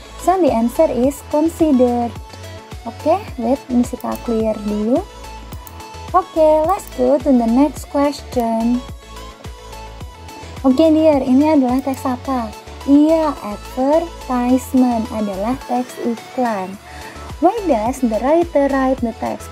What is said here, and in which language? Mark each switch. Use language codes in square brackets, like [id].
[en] So the answer is considered. Oke, wait, Misika [id] clear dulu. [en] Oke, let's go to the next question. [id] Oke, dear, ini adalah teks apa? Iya, advertisement adalah teks iklan. [en] Why does the writer write the text?